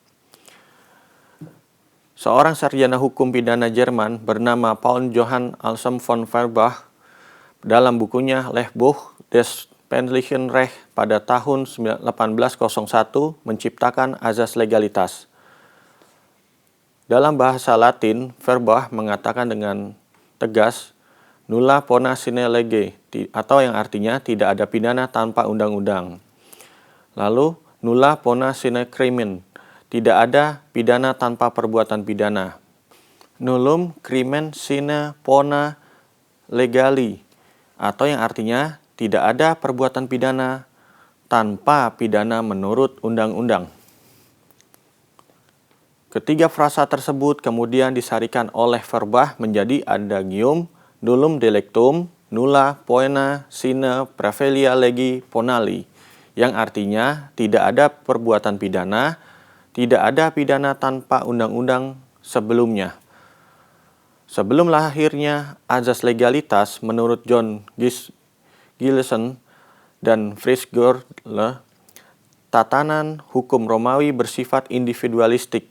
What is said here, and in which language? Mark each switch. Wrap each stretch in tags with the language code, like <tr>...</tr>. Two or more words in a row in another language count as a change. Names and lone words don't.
<id>Seorang sarjana hukum pidana Jerman bernama Paul Johann Anselm von Feuerbach dalam bukunya Lehrbuch des Penlichen Recht pada tahun 1801 menciptakan azas legalitas. Dalam bahasa Latin, Feuerbach mengatakan dengan tegas</id> <la>nulla pona sine lege,</la> <id>atau yang artinya tidak ada pidana tanpa undang-undang. Lalu</id> <la>nulla pona sine crimen,</la> <id>tidak ada pidana tanpa perbuatan pidana.</id> <la>Nullum crimen sine pona legali,</la> <id>atau yang artinya tidak ada perbuatan pidana tanpa pidana menurut undang-undang. Ketiga frasa tersebut kemudian disarikan oleh Feuerbach menjadi adagium</id> <la>nullum delictum nulla poena sine praevilia legi ponali,</la> <id>yang artinya tidak ada perbuatan pidana, tidak ada pidana tanpa undang-undang sebelumnya. Sebelum lahirnya azas legalitas, menurut John Gilson dan Fritz Görle, tatanan hukum Romawi bersifat individualistik.</id>